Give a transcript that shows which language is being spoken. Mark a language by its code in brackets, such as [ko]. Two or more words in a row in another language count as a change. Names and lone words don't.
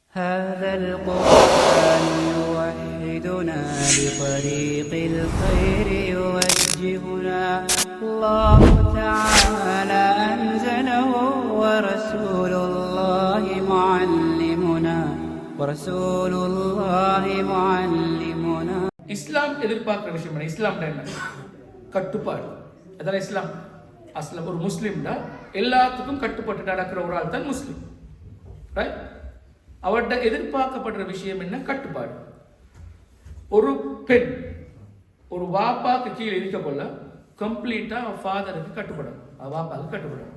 [ar] هذا القرآن يوحدنا بطريق الخير يوجهنا الله تعالى أنزله ورسول الله معلمنا [ta] இஸ்லாம் எதிர்பார்க்கிற விஷயம் என்ன? இஸ்லாம் என்ன? கட்டுப்பாடு. அதான் இஸ்லாம். அஸ்லாம் ஒரு முஸ்லிம்னா எல்லாத்துக்கும் கட்டுப்பட்டு நடக்கிற ஒரு ஆள் தான் முஸ்லிம். ரைட்? அவர்கிட்ட எதிர்பார்க்கப்படுற விஷயம் என்ன? கட்டுப்பாடு. ஒரு பெண் ஒரு வாப்பாக்கு கீழே இருக்க கொள்ள [en] completeஆ fatherக்கு [ta] கட்டுப்படும், வாப்பாக்கு கட்டுப்படும்.